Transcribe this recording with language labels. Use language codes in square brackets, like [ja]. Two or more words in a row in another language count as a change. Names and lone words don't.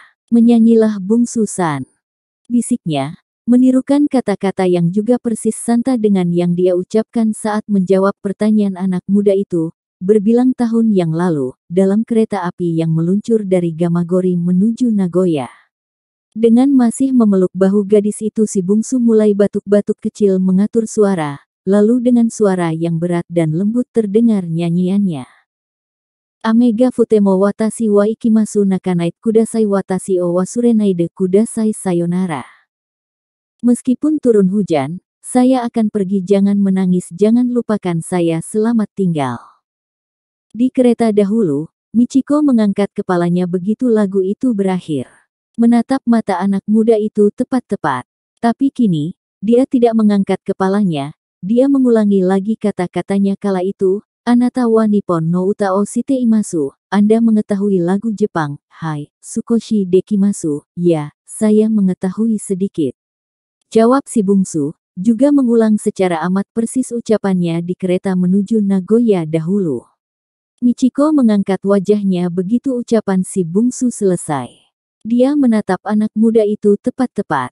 [id] Menyanyilah bungsu San. Bisiknya, menirukan kata-kata yang juga persis santa dengan yang dia ucapkan saat menjawab pertanyaan anak muda itu, berbilang tahun yang lalu, dalam kereta api yang meluncur dari Gamagori menuju Nagoya. Dengan masih memeluk bahu gadis itu si bungsu mulai batuk-batuk kecil mengatur suara, lalu dengan suara yang berat dan lembut terdengar nyanyiannya. [ja] 雨が降っても私は行きます泣かないでください私を忘れないでくださいさよなら. [id] Meskipun turun hujan, saya akan pergi, jangan menangis, jangan lupakan saya, selamat tinggal. Di kereta dahulu, Michiko mengangkat kepalanya begitu lagu itu berakhir. Menatap mata anak muda itu tepat-tepat. Tapi kini, dia tidak mengangkat kepalanya, dia mengulangi lagi kata-katanya kala itu, [ja] あなたは日本の歌を知っています, [id] Anda mengetahui lagu Jepang, hai, [ja] 少しできます, [id] ya, saya mengetahui sedikit. Jawab si bungsu, juga mengulang secara amat persis ucapannya di kereta menuju Nagoya dahulu. Michiko mengangkat wajahnya begitu ucapan si bungsu selesai. Dia menatap anak muda itu tepat-tepat.